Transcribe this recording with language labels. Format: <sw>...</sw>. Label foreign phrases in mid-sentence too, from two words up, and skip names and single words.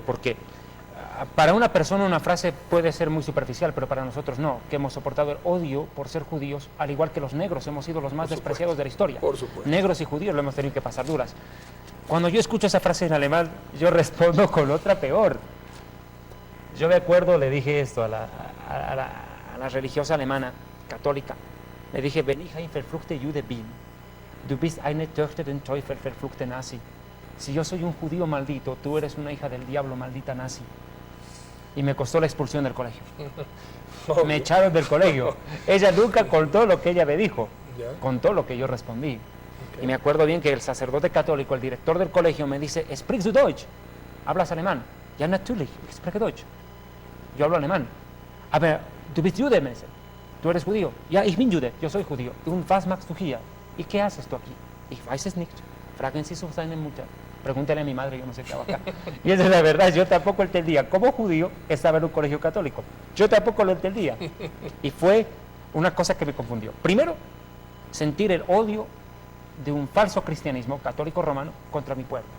<es>Fue duro porque Para una persona una frase puede ser muy superficial, pero para nosotros no, que hemos soportado el odio por ser judíos, al igual que los negros hemos sido los más despreciados de la historia. Por supuesto. Negros y judíos lo hemos tenido que pasar duras. Cuando yo escucho esa frase en alemán, yo respondo con otra peor. Yo me acuerdo, le dije esto a la religiosa alemana, católica. Le dije,</es> <de>wenn ich ein verfluchte Jude bin, du bist eine Tochter den Teufel, verfluchte Nazi.</de> <es>Si yo soy un judío maldito, tú eres una hija del diablo, maldita nazi. Y me costó la expulsión del colegio. Me echaron del colegio. Ella nunca contó lo que ella me dijo, contó lo que yo respondí. Y me acuerdo bien que el sacerdote católico, el director del colegio, me dice,</es> <de>¿sprichst du Deutsch?</de> <es>¿Hablas alemán?</es> <de>Ja, natürlich, ich spreche Deutsch.</de> <es>Yo hablo alemán.</es> <de>Aber du bist Jude,</de> <es>me dice. ¿Tú eres judío?</es> <de>Ja, ich bin Jude,</de> <es>yo soy judío.</es> <de>Und was machst du hier?</de> <es>¿Y qué haces tú aquí?</es> <de>Ich weiß es nicht. Fragen Sie su seine Mutter.</de> <es>Pregúntale a mi madre, yo no sé qué hago acá. Y esa es la verdad, yo tampoco entendía. Como judío, estaba en un colegio católico. Yo tampoco lo entendía. Y fue una cosa que me confundió. Primero, sentir el odio de un falso cristianismo católico romano contra mi pueblo.</es>